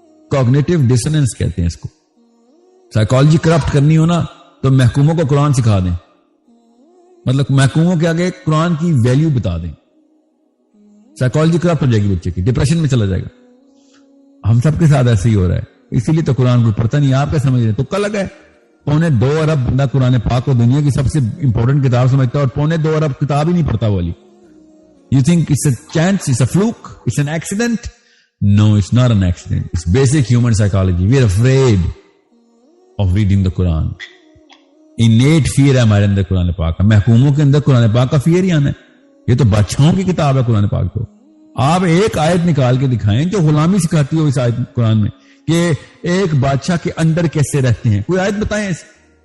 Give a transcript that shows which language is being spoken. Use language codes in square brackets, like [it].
[ur] Cognitive dissonance کہتے ہیں اس کو. سائیکالوجی کرپٹ کرنی ہو نا تو محکوموں کو قرآن سکھا دیں, مطلب محکوموں کے آگے قرآن کی ویلیو بتا دیں. سائیکالوجی کرپٹ ہو جائے گی بچے کی, ڈپریشن میں چلا جائے گا. ہم سب کے ساتھ ایسے ہی ہو رہا ہے, اسی لیے تو قرآن کو پڑھتا نہیں. آپ کیا سمجھ رہے ہیں, تو کل لگا ہے 2.25 ارب بندہ قرآن پاک کو دنیا کی سب سے امپورٹنٹ کتاب سمجھتا ہے, اور 2.25 ارب کتاب ہی نہیں پڑھتا والی. [en] You think it's a chance, it's a fluke, it's an accident? No, it's not an accident. It's basic human psychology. We are afraid of reading the Quran. Innate fear [ur] ہے ہمارے اندر قرآن پاک کا. محکوموں کے اندر قرآن پاک کا فیئر ہی آنا ہے. یہ تو بادشاہوں کی کتاب ہے قرآن پاک. تو آپ ایک آیت نکال کے دکھائیں جو غلامی سکھاتی ہو اس آیت قرآن میں کہ ایک بادشاہ کے اندر کیسے رہتے ہیں. کوئی آیت بتائیں ایسے.